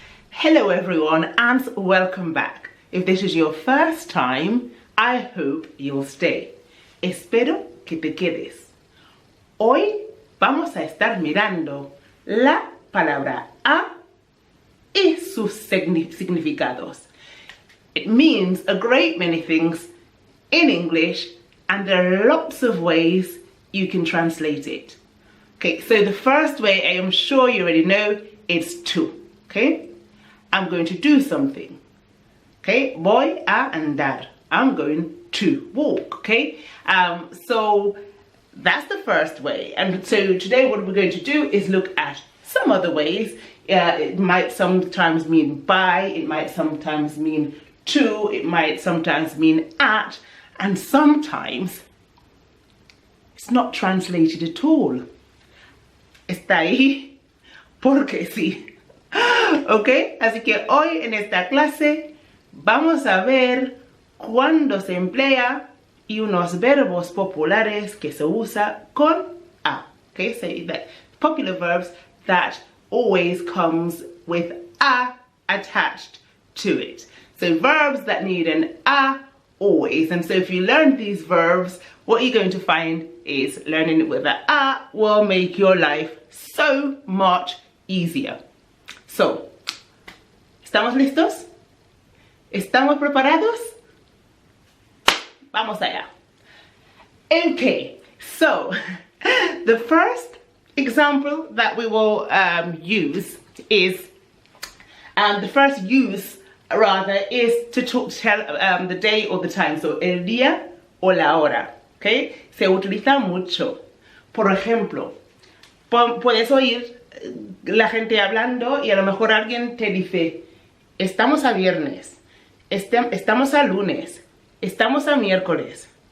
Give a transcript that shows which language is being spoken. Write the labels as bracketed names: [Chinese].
[English] Hello everyone and welcome back. If this is your first time, I hope you'll stay. [Spanish] Espero que te quedes. Hoy vamos a estar mirando la palabra a y sus significados. [English] It means a great many things in English and there are lots of ways you can translate it. Okay, so the first way, I am sure you already know, is to. Okay, I'm going to do something. Okay, [Spanish] voy a andar. [English] I'm going to walk. Okay, so that's the first way. And so today what we're going to do is look at some other ways. It might sometimes mean by, it might sometimes mean to, it might sometimes mean at, and sometimes it's not translated at all. [Spanish] Está ahí porque sí. Ok, así que hoy en esta clase vamos a ver cuándo se emplea y unos verbos populares que se usa con a. [English] Okay, so that popular verbs that always comes with a attached to it. So verbs that need an a always. And so if you learn these verbs, what you're going to find is learning it with an a will make your life so much easier. [Spanish] So, ¿estamos listos? ¿Estamos preparados? Vamos allá. [English] Okay, so the first example that we will use is, the first use rather is to tell the day or the time. [Spanish] So, el día o la hora. Okay, se utiliza mucho. Por ejemplo, puedes oír la gente hablando y a lo mejor alguien te dice, estamos a viernes, estamos a lunes, estamos a miércoles.